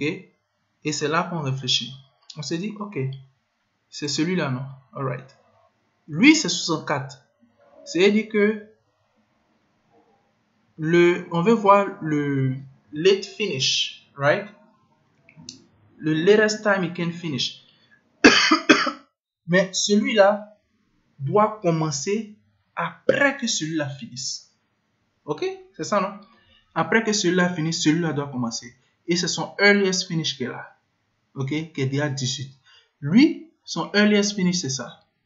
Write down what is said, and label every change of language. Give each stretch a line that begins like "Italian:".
French: Et c'est là qu'on réfléchit. On se dit, ok, c'est celui-là, non? Alright. Lui, c'est 64. C'est-à-dire que on veut voir le late finish, right?
English: Le latest time he can finish.
French: Mais celui-là doit commencer après que celui-là finisse. Ok? C'est ça, non? Après que celui-là finisse, celui-là doit commencer. Et c'est son earliest finish qui est là. Ok? Qui est déjà 18. Lui, son earliest finish, c'est ça.